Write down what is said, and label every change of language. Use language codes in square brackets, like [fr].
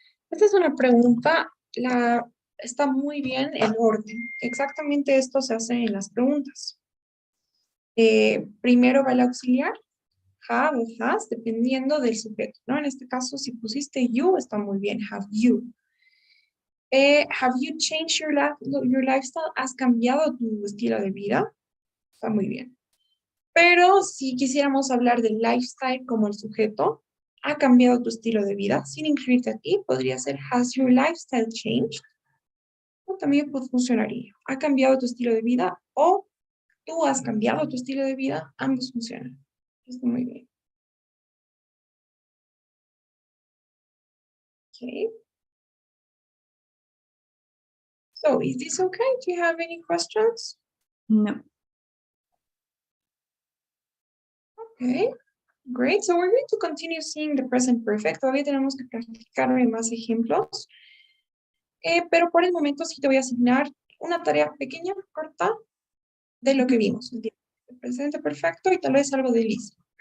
[es] Esta es una pregunta, está muy bien el orden. Exactamente esto se hace en las preguntas. Primero va el auxiliar, have o has, dependiendo del sujeto, ¿no? En este caso, si pusiste you, está muy bien, have you. [en] Have you changed your lifestyle? [es] ¿Has cambiado tu estilo de vida? Está muy bien. Pero si quisiéramos hablar del lifestyle como el sujeto, ¿ha cambiado tu estilo de vida? Sin incluirte aquí, podría ser has your lifestyle changed? O también funcionaría. ¿Ha cambiado tu estilo de vida? O tú has cambiado tu estilo de vida. Ambos funcionan. Está muy bien. [en] Okay. So, is this okay? Do you have any questions? No. Okay, great. So we're going to continue seeing the present perfect. [es] Todavía tenemos que practicar más ejemplos. Pero por el momento sí te voy a asignar una tarea pequeña, corta, de lo que vimos. El presente perfecto y tal vez algo de listo.